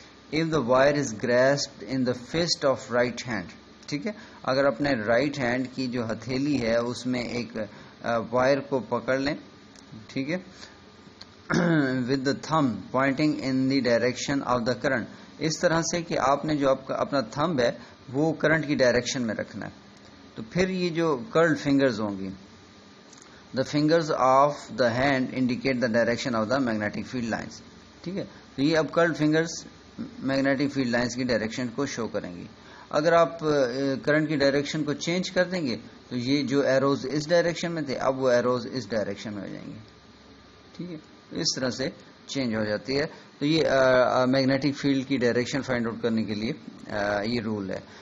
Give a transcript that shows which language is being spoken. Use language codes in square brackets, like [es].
[en] If the wire is grasped in the fist of right hand, [ur] ٹھیک ہے, اگر اپنے رائٹ ہینڈ کی جو ہتھیلی ہے اس میں ایک وائر کو پکڑ لیں, ٹھیک ہے, [en] with the thumb pointing in the direction of the current, [ur] اس طرح سے کہ آپ نے جو آپ کا اپنا تھمب ہے وہ کرنٹ کی ڈائریکشن میں رکھنا ہے. تو پھر یہ جو کرلڈ فنگرز ہوں گی, [en] the fingers of the hand indicate the direction of the magnetic field lines, [ur] ٹھیک ہے. تو یہ اب کرلڈ فنگرز میگنیٹک فیلڈ لائنز کی ڈائریکشن کو شو کریں گی. اگر آپ کرنٹ کی ڈائریکشن کو چینج کر دیں گے تو یہ جو ایروز اس ڈائریکشن میں تھے اب وہ ایروز اس ڈائریکشن میں ہو جائیں گے, ٹھیک ہے. اس طرح سے چینج ہو جاتی ہے. تو یہ میگنیٹک فیلڈ کی ڈائریکشن فائنڈ آؤٹ کرنے کے لیے یہ رول ہے.